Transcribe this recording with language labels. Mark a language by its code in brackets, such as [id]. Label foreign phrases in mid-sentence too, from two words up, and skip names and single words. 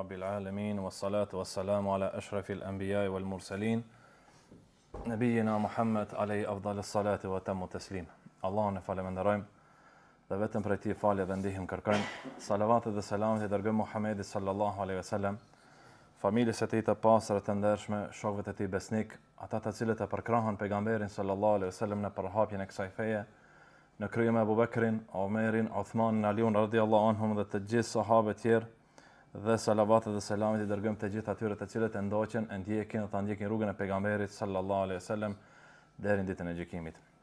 [ar] العالمين والصلاة والسلام على أشرف الأنبياء والمرسلين نبينا Muhammed عليه أفضل الصلاة وتم التسليم. [sq] Allahun e falenderojmë dhe vetëm prej tij falje dhe ndihmë kërkojmë. Salavatet dhe selamet i dërgojmë Muhamedit [ar] صلى الله عليه وسلم, [sq] familjes së tij të pastër të ndershme, shokëve të tij besnik, ata të cilët e përkrahën pejgamberin sallallahu alaihi wasallam në përhapjen e kësaj feje, në krye me Abu Bekrin, Omerin, Uthmanin, Aliun [ar] رضي الله عنهم [sq] dhe të gjithë sahabët tjerë, dhe salavatet dhe selamet i dërgojmë të gjithë atyre të cilët e ndoqën, e ndjekin dhe ta ndjekin rrugën e pejgamberit [ar] صلى الله عليه وسلم [sq] deri në ditën e gjykimit.